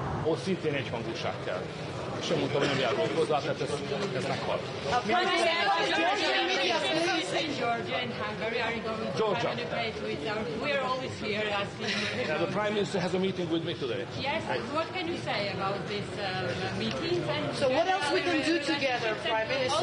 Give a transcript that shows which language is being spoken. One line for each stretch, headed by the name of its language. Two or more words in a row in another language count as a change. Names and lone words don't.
Hungarian: ahol szintén egyhangúság kell. Sem mondtam, hogy nem járulok hozzá, tehát ez meghal.
English: Georgia and Hungary are you going to Georgia. communicate with them? We are always here asking. Yeah, the Prime Minister has a meeting with me today. Yes, what can you say about this meetings? And so what else we can do together, Prime Minister?